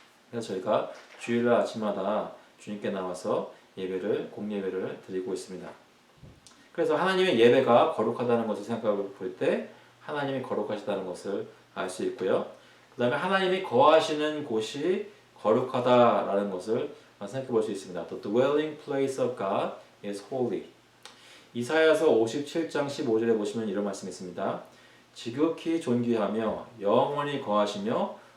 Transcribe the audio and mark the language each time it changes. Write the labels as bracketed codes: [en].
[ko] 그래서 저희가 주일날 아침마다 주님께 나와서 공예배를 드리고 있습니다. 그래서 하나님의 예배가 거룩하다는 것을 생각해 볼 때 하나님이 거룩하시다는 것을 알 수 있고요. 그 다음에 하나님이 거하시는 곳이 거룩하다라는 것을 생각해 볼 수 있습니다. [en] The dwelling place of God is holy. [ko] 이사야서 57장 15절에 보시면 이런 말씀이 있습니다. 지극히 존귀하며 영원히 거하시며